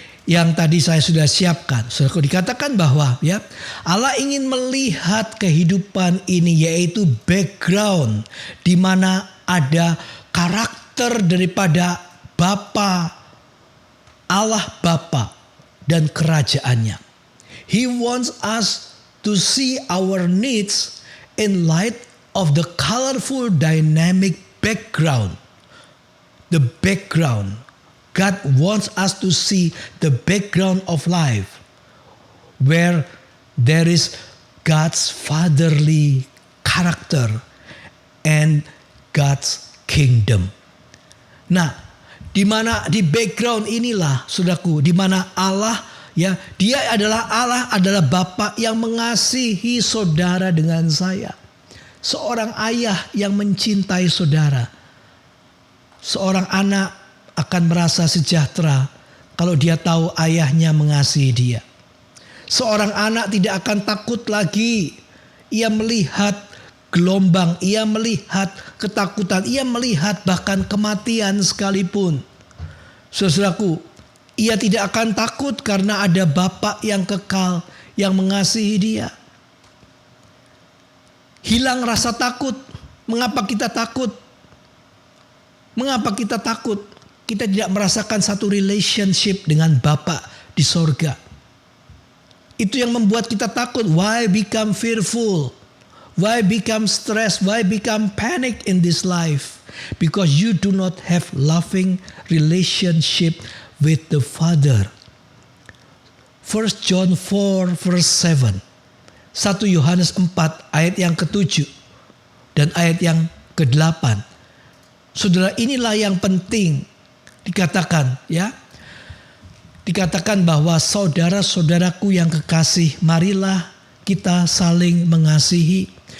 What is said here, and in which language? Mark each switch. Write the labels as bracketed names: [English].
[Indonesian] Yang tadi saya sudah siapkan. Saudaraku, dikatakan bahwa ya, Allah ingin melihat kehidupan ini, yaitu background di mana ada karakter daripada Bapa, Allah Bapa dan kerajaannya. [English] He wants us to see our needs in light of the colorful dynamic background. The background. God wants us to see the background of life where there is God's fatherly character and God's kingdom. [Indonesian] Nah, di mana di background inilah, saudaraku, di mana Allah ya, dia adalah Allah, adalah Bapa yang mengasihi saudara dengan saya. Seorang ayah yang mencintai saudara. Seorang anak akan merasa sejahtera kalau dia tahu ayahnya mengasihi dia. Seorang anak tidak akan takut lagi. Ia melihat gelombang, ia melihat ketakutan, ia melihat bahkan kematian sekalipun. Saudaraku, ia tidak akan takut karena ada Bapa yang kekal yang mengasihi dia. Hilang rasa takut. Mengapa kita takut? Mengapa kita takut? Kita tidak merasakan satu relationship dengan Bapa di sorga. Itu yang membuat kita takut. [English] Why become fearful? Why become stressed? Why become panic in this life? Because you do not have loving relationship with the Father. 1 John 4 verse 7. [Indonesian] 1 Yohanes 4 ayat yang ke-7 dan ayat yang ke-8. Saudara, inilah yang penting dikatakan ya. Dikatakan bahwa saudara-saudaraku yang kekasih, marilah kita saling mengasihi.